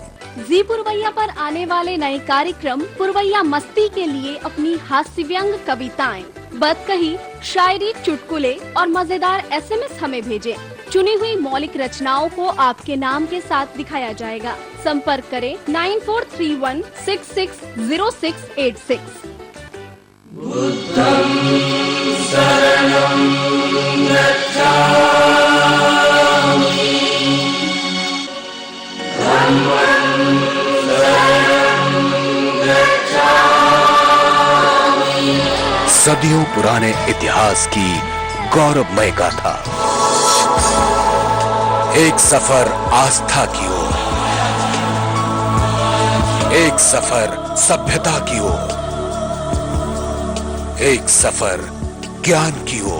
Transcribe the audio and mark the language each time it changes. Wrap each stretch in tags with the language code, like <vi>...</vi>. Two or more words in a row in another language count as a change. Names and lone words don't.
<hi>जी पुरवैया पर आने वाले नए कार्यक्रम पुरवैया मस्ती के लिए अपनी हास्य व्यंग कविताएं, बदकही, शायरी, चुटकुले और मजेदार SMS हमें भेजें। चुनी हुई मौलिक रचनाओं को आपके नाम के साथ दिखाया जाएगा। संपर्क करें 9431660686।</hi> <pi>बुद्धं शरणं गच्छामि, धम्मं शरणं गच्छामि।</pi> <hi>सदियों पुराने इतिहास की गौरवमय गाथा। एक सफर आस्था की ओर, एक सफर सभ्यता की ओर, एक सफर ज्ञान की ओर।</hi>